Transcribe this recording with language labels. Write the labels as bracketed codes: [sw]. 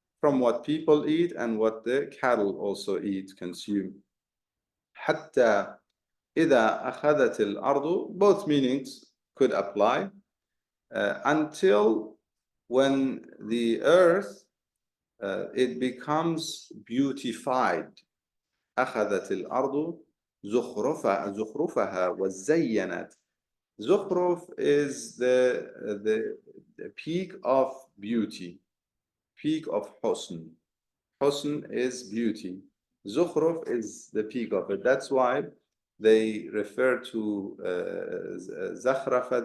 [en] From what people eat and what the cattle also eat, consume. [ar] حتى إذا أخذت الأرض, [en] both meanings could apply, until when the earth it becomes beautified. [ar] أخذت الأرض زخرفها وزينت. [en] Zukhruf is the peak of beauty, peak of husn. Husn is beauty. Zukhruf is the peak of it. That's why they refer to zakhrafa.